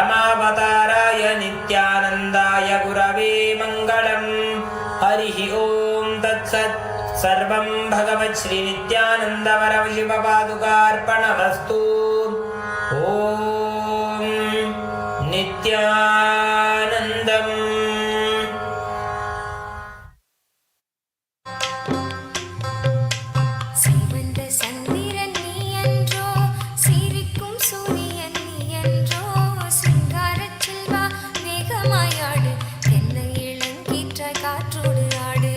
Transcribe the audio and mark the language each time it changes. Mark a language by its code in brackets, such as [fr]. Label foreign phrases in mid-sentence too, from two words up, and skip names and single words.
[sa] परमावताराय नित्यानन्दाय गुरवे मङ्गलम्। हरिः ओम्। तत्सत् सर्वं भगवत् श्री नित्यानंद परमशिवपादुकार्पणमस्तु। ओम नित्यानंदम्। [ta] சிவந்த சந்திரன் நீ என்றோ, சிரிக்கும் சூரியன் நீ என்றோ, சிங்காரச் செல்வா வேகமாயாடு, தென்னை இளங்கீற்ற காற்றோடு ஆடு.